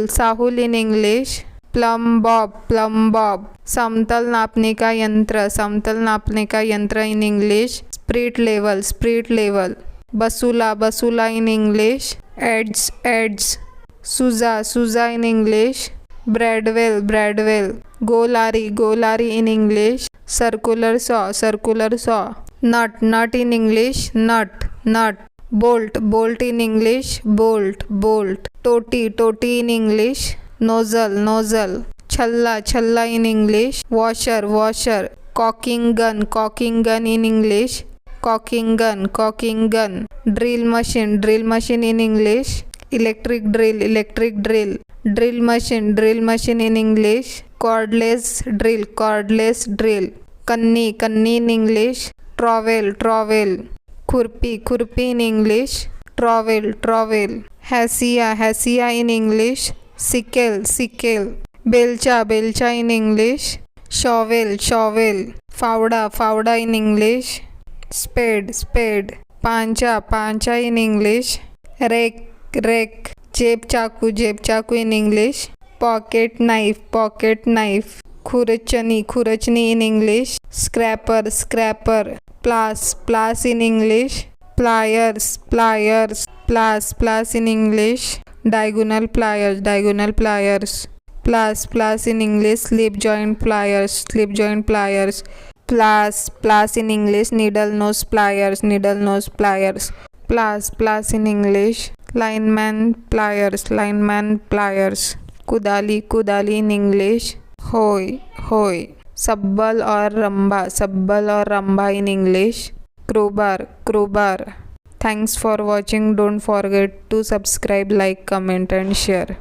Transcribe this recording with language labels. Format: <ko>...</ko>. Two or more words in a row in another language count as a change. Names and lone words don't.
<en>साहुल in English. plumb bob. plumb bob.</en> <hi>समतल नापने का यंत्र. समतल नापने का यंत्र</hi> <en>in English. spirit level. spirit level. बसूला. बसूला in English. adze. adze.</en> <hi>सूजा. सूजा</hi> <en>in English. bradawl. bradawl. गोलारी. गोलारी in English. circular saw. circular saw. nut. nut in English. nut. nut. bolt. bolt in English. bolt. bolt. टोटी. टोटी in English. nozzle. nozzle. छल्ला. छल्ला in English. washer. washer. caulking gun. caulking gun in English. caulking gun. caulking gun. drill machine. drill machine in English. electric drill. electric drill. drill machine. drill machine in English. cordless drill. cordless drill. कन्नी. कन्नी in English. trowel. trowel.</en> <hi>खुरपी. खुरपी</hi> <en>in English. trowel. trowel. हैसिया. हैसिया in English. sickle. sickle. बेलचा. बेलचा in English. shovel. shovel. फावड़ा. फावड़ा in English. spade. spade. पांचा. पांचा in English. rake. rake.</en> <hi>जेब चाकू. जेब चाकू</hi> <en>in English. pocket knife. pocket knife. खुरचनी. खुरचनी in English. scraper. scraper. प्लास. प्लास in English. pliers. pliers. प्लास. प्लास in English. diagonal pliers. diagonal pliers. प्लास. प्लास in English. slip joint pliers. slip joint pliers. प्लास. प्लास in English. needle nose pliers. needle nose pliers. प्लास. प्लास in English. lineman pliers. lineman pliers. कुदाली. कुदाली in English. hoe. hoe.</en> <hi>सब्बल और रंभा. सब्बल और रंभा</hi> <en>in English. crowbar. crowbar. Thanks for watching. Don't forget to subscribe, like, comment and share.</en>